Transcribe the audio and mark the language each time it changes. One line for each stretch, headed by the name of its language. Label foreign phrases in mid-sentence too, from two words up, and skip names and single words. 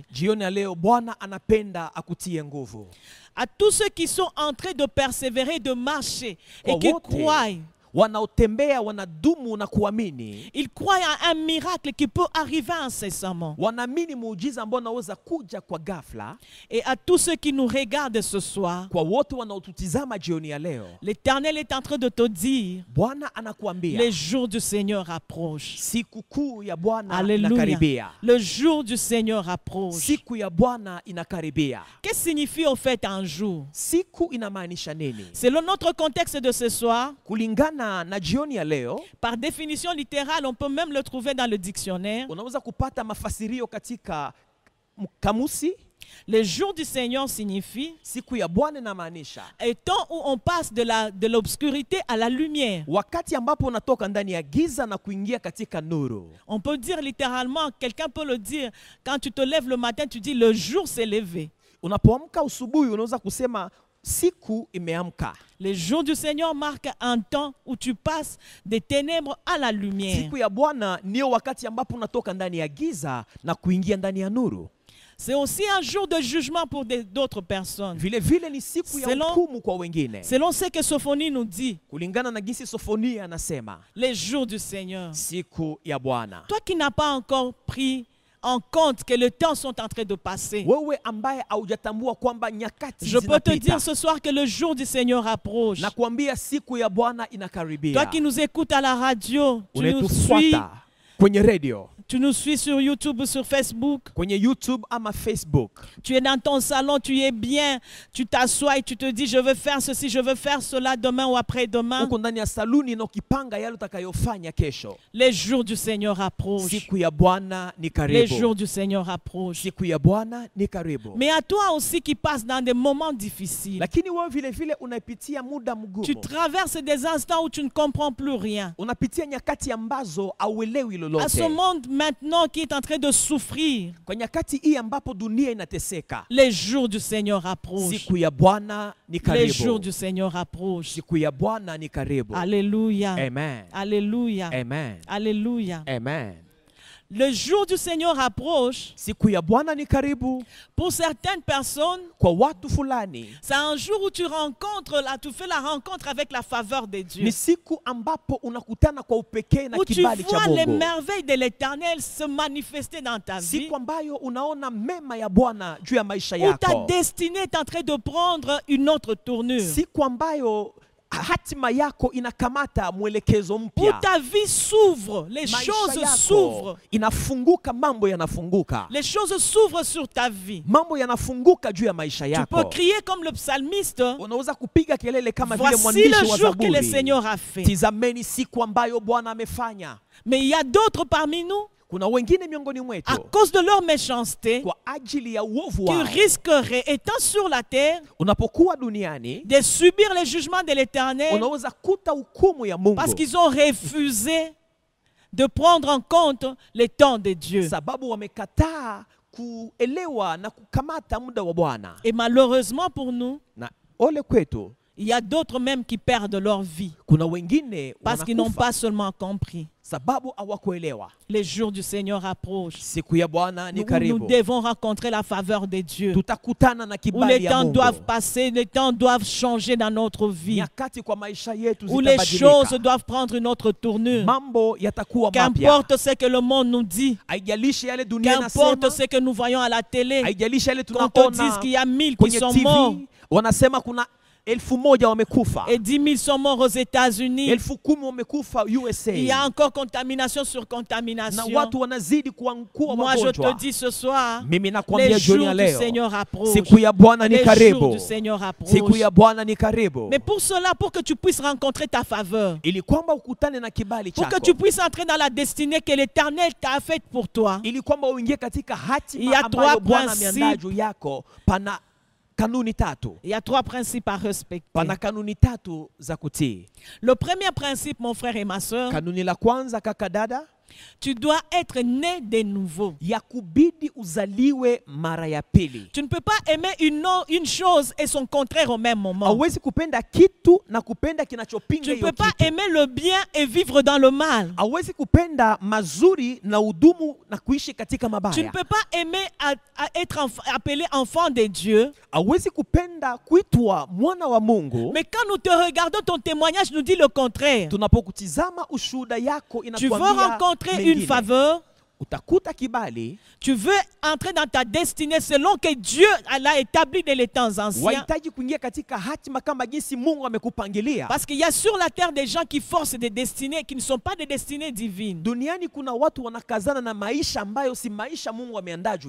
Swahili: Jioni ya leo Bwana anapenda akutie nguvu.
French: À tous ceux qui sont en train de persévérer, de marcher et qui croient,
Swahili: wanaotembea wanadumu na kuamini,
French: ils croient à un miracle qui peut arriver incessamment.
Swahili: wanaamini muujiza ambao unaweza kuja kwa ghafla.
French: Et à tous ceux qui nous regardent ce soir,
Swahili: Kwa wote wanaotutizama jioni ya leo,
French: l'Éternel est en train de te dire,
Swahili: Bwana anakuambia
French: les jours du Seigneur approchent.
Swahili: siku kuu ya Bwana
French: Alléluia.
Swahili: inakaribia.
French: Le jour du Seigneur approche.
Swahili: Siku ya Bwana inakaribia.
French: Qu'est-ce que signifie au fait un jour?
Swahili: Siku inamaanisha nini?
French: Selon notre contexte de ce soir,
Swahili: Kulingana na jioni ya leo,
French: par définition littérale, on peut même le trouver dans le dictionnaire.
Swahili: unaweza kupata mafasirio katika kamusi.
French: Le jour du Seigneur signifie
Swahili: Siku ya Bwana inamaanisha
French: un temps où on passe de l'obscurité à la lumière.
Swahili: wakati ambapo unatoka ndani ya giza na kuingia katika nuru.
French: On peut dire littéralement, quelqu'un peut le dire, quand tu te lèves le matin, tu dis le jour s'est levé.
Swahili: Unapoamka usubuhi unaweza kusema siku imeamka.
French: Le jour du Seigneur marque un temps où tu passes des ténèbres à la lumière.
Swahili: Siku ya Bwana ndio wakati ambapo unatoka ndani ya giza na kuingia ndani ya nuru.
French: C'est aussi un jour de jugement pour d'autres personnes.
Swahili: Vile vile ni siku ya hukumu kwa wengine.
French: Selon ce que Sophonie nous dit,
Swahili: Kulingana na jinsi Sofonia anasema,
French: les jours du Seigneur.
Swahili: siku ya Bwana.
French: Toi qui n'as pas encore pris en compte que les temps sont en train de passer,
Swahili: Wewe ambaye haujatambua kwamba nyakati
French: je peux te
Swahili: zinapita,
French: dire ce soir que le jour du Seigneur approche.
Swahili: na kuambia siku ya Bwana inakaribia.
French: Toi qui nous écoutes à la radio, tu nous suis,
Swahili: Unayetufuata kwenye radio,
French: tu nous suis sur YouTube, sur Facebook,
Swahili: kwenye YouTube ama Facebook.
French: tu es dans ton salon, tu es bien, tu t'assois et tu te dis je veux faire ceci, je veux faire cela demain ou après-demain.
Swahili: Uko ndani ya saluni na ukipanga yale utakayofanya kesho.
French: Les jours du Seigneur approchent.
Swahili: Siku ya Bwana ni Les karibu.
French: jours du Seigneur approchent.
Swahili: Siku ya Bwana ni karibu.
French: Mais à toi aussi qui passes dans des moments difficiles,
Swahili: Lakini wewe vile vile unapitia muda mgumu.
French: tu traverses des instants où tu ne comprends plus rien.
Swahili: Unapitia nyakati ambazo hauelewi
French: À ce
Swahili: lolote.
French: monde maintenant qui est en train de souffrir,
Swahili: Kwa nyakati hii ambapo dunia inateseka,
French: les jours du Seigneur approchent.
Swahili: siku ya Bwana ni
French: Les jours
Swahili: karibu.
French: du Seigneur approchent.
Swahili: Siku ya Bwana ni karibu.
French: Alléluia. Amen. Alléluia. Amen. Alléluia. Amen. Le jour du Seigneur approche.
Swahili: Siku ya Bwana ni karibu.
French: Pour certaines personnes,
Swahili: Kwa watu fulani
French: c'est un jour où tu rencontres, là, tu fais la rencontre avec la faveur de Dieu.
Swahili: ni siku ambapo unakutana kwa upekee na
French: Où tu
Swahili: kibali cha
French: vois les
Swahili: Mungu.
French: merveilles de l'Éternel se manifester dans ta vie.
Swahili: Siku ambayo unaona mema ya Bwana juu ya maisha
French: Où ta
Swahili: yako.
French: destinée est en train de prendre une autre tournure.
Swahili: Siku ambayo hatima yako inakamata mwelekezo Où mpya.
French: ta vie s'ouvre, les
Swahili: Maisha choses yako s'ouvrent. inafunguka, mambo yanafunguka.
French: Les choses s'ouvrent sur ta vie.
Swahili: Mambo yanafunguka juu ya maisha
French: Tu peux
Swahili: yako.
French: crier comme le psalmiste.
Swahili: Unaweza kupiga kelele kama vile Voici mwandishi le wa
French: jour que le
Swahili: Zaburi.
French: Seigneur a fait.
Swahili: Tizameni siku ambayo Bwana amefanya.
French: Mais il y a d'autres parmi nous,
Swahili: Kuna wengine miongoni à mwetu
French: cause de leur méchanceté,
Swahili: kwa ajili ya uovu qui wao,
French: risqueraient, étant sur la terre,
Swahili: unapokuwa duniani
French: de subir les jugements de l'Éternel
Swahili: unaweza kuta hukumu ya Mungu
French: parce qu'ils ont refusé de prendre en compte les temps de Dieu.
Swahili: sababu wamekataa kuelewa na kukamata muda wa Bwana.
French: Et malheureusement pour nous,
Swahili: Na ole kwetu
French: il y a d'autres même qui perdent leur vie
Swahili: kuna wengine
French: parce qu'ils n'ont
Swahili: wanakufa
French: pas seulement compris.
Swahili: sababu hawakuelewa.
French: Les jours du Seigneur approchent.
Swahili: Siku ya Bwana ni Nous karibu.
French: devons rencontrer la faveur de Dieu.
Swahili: Tutakutana na Où kibali les ya temps Mungu.
French: doivent passer, les temps doivent changer dans notre vie.
Swahili: Nyakati kwa maisha yetu
French: Où les
Swahili: zitabadilika.
French: choses doivent prendre une autre tournure.
Swahili: Mambo yatakuwa mapya.
French: Qu'importe ce que le monde nous dit,
Swahili: Haijalishi yale dunia qu'importe inasema,
French: ce que nous voyons à la télé,
Swahili: haijalishi yale
French: quand on dit
Swahili: tunaona
French: qu'il y a 1000 qui
Swahili: kwenye
French: sont morts,
Swahili: TV, wanasema kuna 10,000 wamekufa.
French: Et 10 000 sont morts aux États-Unis.
Swahili: 10,000 wamekufa USA.
French: Il y a encore contamination sur
Swahili: Na contamination. watu wanazidi kuwa
French: Moi, je te
Swahili: wagonjwa.
French: dis ce soir,
Swahili: Mimi les nakwambia jioni jours ya du leo,
French: Seigneur approchent.
Swahili: siku ya Bwana ni
French: Les jours
Swahili: karibu.
French: du Seigneur approchent.
Swahili: Siku ya Bwana ni karibu.
French: Mais pour cela, pour que tu puisses rencontrer ta faveur,
Swahili: Ili kwamba ukutane na kibali
French: pour que
Swahili: chako.
French: tu puisses entrer dans la destinée que l'Éternel t'a faite pour toi,
Swahili: Ili kwamba uingie katika
French: Il y a
Swahili: hatima ambayo trois Bwana principes. ameandaa juu yako, pana kanuni tatu.
French: il y a 3 principes à respecter.
Swahili: Pana kanuni tatu za kutii.
French: Le premier principe, mon frère et ma soeur,
Swahili: Kanuni la kwanza, kaka dada,
French: tu dois être né de nouveau.
Swahili: ya kubidi uzaliwe mara ya pili.
French: Tu ne peux pas aimer une chose et son contraire au même moment.
Swahili: Hauwezi kupenda kitu na kupenda kinachopinga
French: Tu ne
Swahili: hiyo
French: peux pas
Swahili: kitu.
French: aimer le bien et vivre dans le mal.
Swahili: Hauwezi kupenda mazuri na udumu na kuishi katika
French: Tu ne
Swahili: mabaya.
French: peux pas aimer à être appelé enfant de Dieu.
Swahili: Hauwezi kupenda kuitwa mwana wa Mungu.
French: Mais quand nous te regardons, ton témoignage nous dit le contraire.
Swahili: Tunapokutizama ushuhuda yako
French: Tu veux
Swahili: inatuambia
French: rencontrer une
Swahili: mengine. faveur. Utakuta kibali,
French: Tu veux entrer dans ta destinée selon que Dieu l'a établi dès les temps anciens.
Swahili: wahitaji kuingia katika hatima kama jinsi Mungu amekupangilia.
French: Parce qu'il y a sur la terre des gens qui forcent des destinées qui ne sont pas des destinées divines.
Swahili: Duniani kuna watu wanakazana na maisha ambayo si maisha Mungu ameandaa juu